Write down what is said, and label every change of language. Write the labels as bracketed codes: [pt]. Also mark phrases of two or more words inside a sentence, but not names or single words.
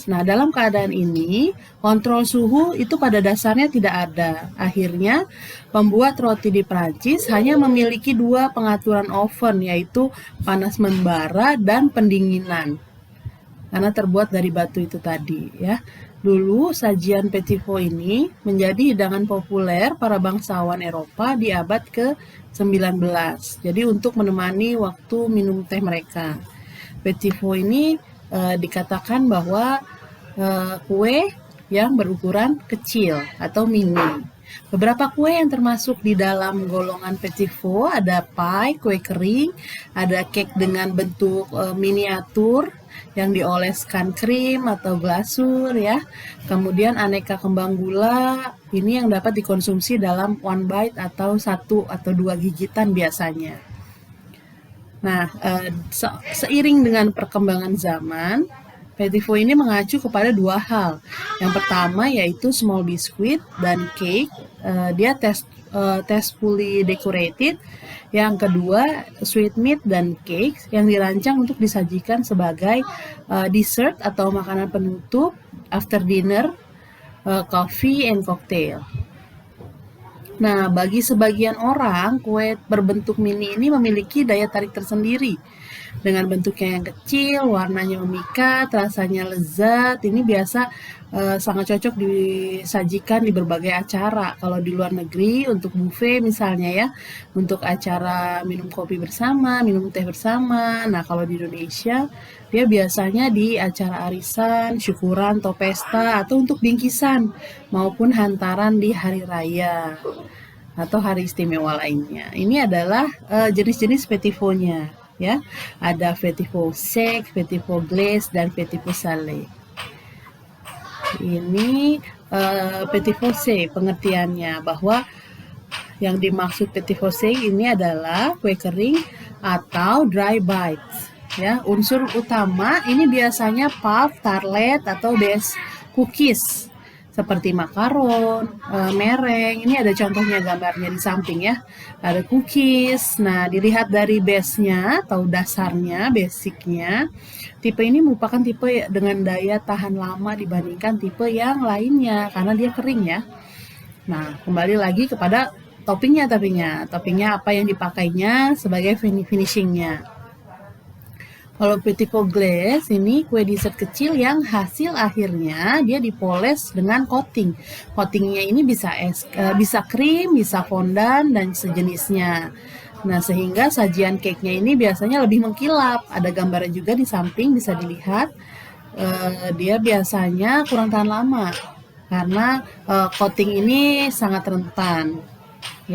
[id] Nah, dalam keadaan ini kontrol suhu itu pada dasarnya tidak ada. Akhirnya pembuat roti di Prancis hanya memiliki dua pengaturan oven, yaitu panas membara dan pendinginan, karena terbuat dari batu itu tadi ya. Dulu sajian [fr] petit four [id] ini menjadi hidangan populer para bangsawan Eropa di abad ke-19. Jadi untuk menemani waktu minum teh mereka. [fr] Petit four [id] ini dikatakan bahwa kue yang berukuran kecil atau mini. Beberapa kue yang termasuk di dalam golongan [fr] petit four [id] ada pie, kue kering, ada cake dengan bentuk miniatur yang dioleskan krim atau glasur ya. Kemudian aneka kembang gula, ini yang dapat dikonsumsi dalam [en] one bite [id] atau 1 atau 2 gigitan biasanya. Nah, seiring dengan perkembangan zaman, [fr] petit four [id] ini mengacu kepada dua hal. Yang pertama yaitu [en] small biscuit [id] dan cake, dia [en] tastefully decorated. [id] Yang kedua [en] sweet meat [id] dan cake yang dirancang untuk disajikan sebagai dessert atau makanan penutup [en] after dinner, coffee and cocktail. [id] Nah, bagi sebagian orang, kue berbentuk mini ini memiliki daya tarik tersendiri. Dengan bentuknya yang kecil, warnanya memikat, rasanya lezat, ini biasa sangat cocok disajikan di berbagai acara. Kalau di luar negeri, untuk buffet misalnya ya, untuk acara minum kopi bersama, minum teh bersama. Nah, kalau di Indonesia, dia biasanya di acara arisan, syukuran, atau pesta, atau untuk bingkisan, maupun hantaran di hari raya atau hari istimewa lainnya. Ini adalah jenis-jenis [fr] petit four- [id] nya ya. Ada [fr] petit four sec, petit four glace, [id] dan [fr] petit four salé. [id] Ini [fr] petit four sec [id] pengertiannya, bahwa yang dimaksud [fr] petit four sec [id] ini adalah kue kering atau [en] dry bites [id] ya. Unsur utama ini biasanya puff, tartlet, atau [en] base cookies [id] seperti makaron, mereng. Ini ada contohnya gambarnya di samping ya. Ada cookies. Nah, dilihat dari base-nya atau dasarnya, basicnya, tipe ini merupakan tipe dengan daya tahan lama dibandingkan tipe yang lainnya karena dia kering ya. Nah, kembali lagi kepada toppingnya apa yang dipakainya sebagai finishingnya. Kalau [fr] petit pot glace [id] ini kue dessert kecil yang hasil akhirnya dia dipoles dengan coating. Coatingnya ini bisa krim, bisa fondant dan sejenisnya. Nah, sehingga sajian cake-nya ini biasanya lebih mengkilap. Ada gambarnya juga di samping bisa dilihat. Dia biasanya kurang tahan lama karena coating ini sangat rentan, ya.